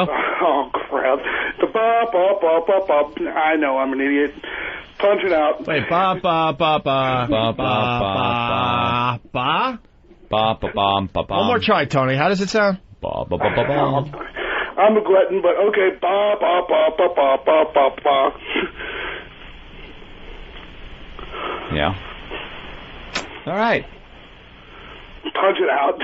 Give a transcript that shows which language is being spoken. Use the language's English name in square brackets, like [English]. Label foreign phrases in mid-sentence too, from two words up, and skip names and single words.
[English] Oh, crap. The ba ba ba ba ba. I know, I'm an idiot. Punch it out. Wait, ba ba ba ba ba ba ba ba ba ba ba ba. One more try, Tony. How does it sound? Ba ba ba ba ba. I'm a glutton, but okay. Ba ba ba ba ba ba ba ba. Yeah. All right. Punch it out.